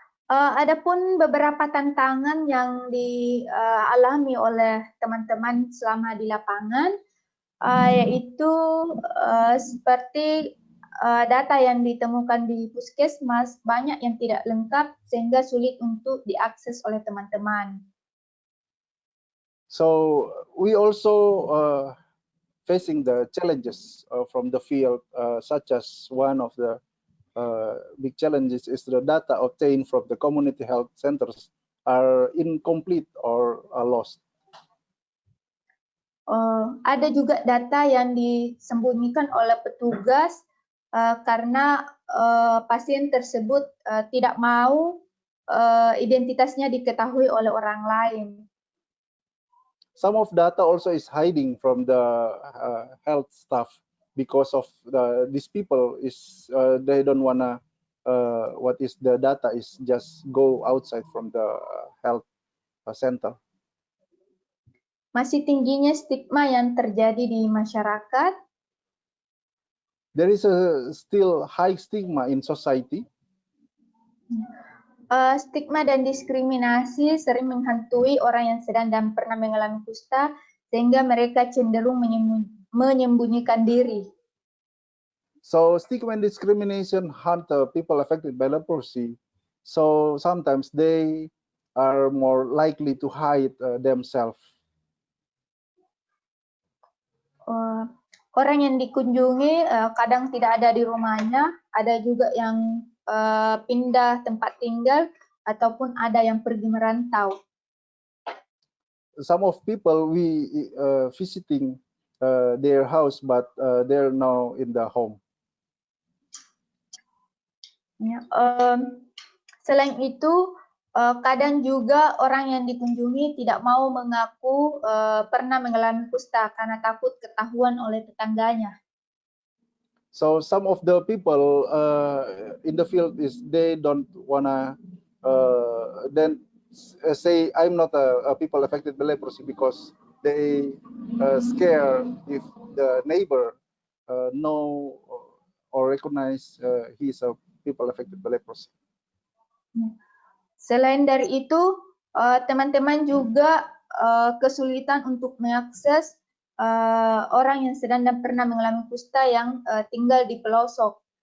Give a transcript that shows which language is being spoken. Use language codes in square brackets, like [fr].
[id] Adapun beberapa tantangan yang dialami oleh teman-teman selama di lapangan, yaitu seperti data yang ditemukan di puskesmas banyak yang tidak lengkap sehingga sulit untuk diakses oleh teman-teman. [en] So we also facing the challenges from the field, such as one of the big challenges is the data obtained from the community health centers are incomplete or are lost. [id] Ada juga data yang disembunyikan oleh petugas karena pasien tersebut tidak mau identitasnya diketahui oleh orang lain. [en] Some of data also is hiding from the health staff because of these people is they don't wanna what is the data is just go outside from the health center. [id] Masih tingginya stigma yang terjadi di masyarakat. [en] There is a still high stigma in society. [id] Stigma dan diskriminasi sering menghantui orang yang sedang dan pernah mengalami kusta sehingga mereka cenderung menyembunyikan diri. [en] So stigma and discrimination haunt people affected by leprosy. So sometimes they are more likely to hide themselves. [id] Orang yang dikunjungi kadang tidak ada di rumahnya, ada juga yang pindah tempat tinggal ataupun ada yang pergi merantau. [en] Some of people we visiting their house, but they're now in the home. [id] Ya, selain itu, kadang juga orang yang dikunjungi tidak mau mengaku pernah mengalami kusta karena takut ketahuan oleh tetangganya. [en] So some of the people in the field is they don't wanna then say I'm not a people affected by leprosy because they scare if the neighbor know or recognize he's a people affected by leprosy. [id] Selain dari itu, teman-teman juga kesulitan untuk mengakses orang yang sedang dan pernah mengalami kusta yang tinggal di pelosok.